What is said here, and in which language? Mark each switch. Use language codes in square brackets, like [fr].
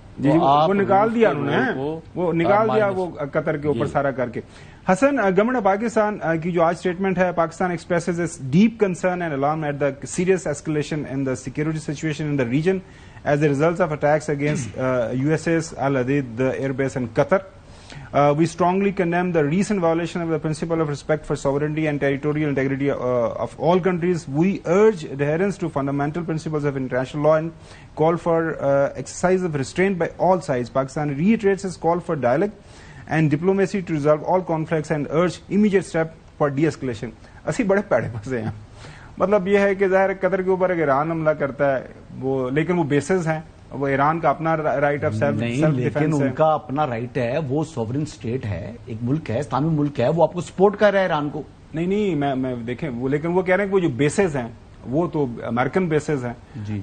[ur] جی وہ نکال دیا انہوں نے، وہ نکال دیا وہ قطر کے اوپر سارا کر کے. [en] Hasan, government of Pakistan [ur] کی جو آج سٹیٹمنٹ ہے، [en] Pakistan expresses its deep concern and alarm at the serious escalation in the security situation in the region as a result of attacks against USS Al Udeid, the airbase in Qatar. We strongly condemn the recent violation of the principle of respect for sovereignty and territorial integrity of all countries. We urge adherence to fundamental principles of international law and call for exercise of restraint by all sides. Pakistan reiterates its call for dialogue and diplomacy to resolve all conflicts and urge immediate step for de-escalation. [ur] اسی بڑے پیڑے پھنسے ہیں. مطلب یہ ہے کہ ظاہر قطر کے اوپر اگر ایران حملہ کرتا ہے وہ، لیکن وہ بیسز ہیں، وہ ایران کا اپنا رائٹ آف سیلف ڈیفینس ہے. لیکن ان کا اپنا رائٹ ہے، وہ سوورن اسٹیٹ ہے، ایک ملک ہے، اسلامی ملک ہے، وہ آپ کو سپورٹ کر رہا ہے ایران کو. نہیں میں دیکھیں وہ، لیکن وہ کہہ رہے ہیں کہ وہ جو بیسز ہیں وہ تو امریکن بیسز ہیں.